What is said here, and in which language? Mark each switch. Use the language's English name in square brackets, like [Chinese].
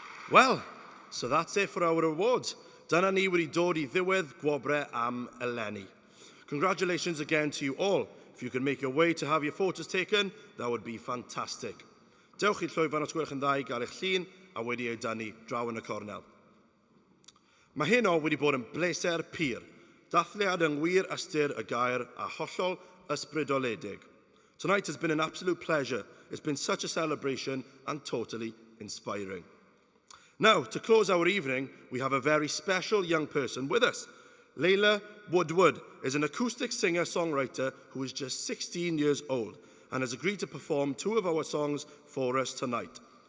[English] Well, so that's it for our awards. [Welsh] Dyna ni wedi dod I ddiwedd Gwobrau am eleni. [English] Congratulations again to you all. If you can make your way to have your photos taken, that would be fantastic. [Welsh] Dewch i'r llwyfan os gwelwch yn dda I gael eich llun a wedi ei dynnu draw yn y cornel. Mae hyn o wedi bod yn bleser pur. Dathliad yng ngwir ystyr y gair a hollol ysbrydoledig. [English] Tonight has been an absolute pleasure. It's been such a celebration and totally inspiring. Now, to close our evening, we have a very special young person with us. Layla Woodward is an acoustic singer-songwriter who is just 16 years old and has agreed to perform 2 of our songs for us tonight.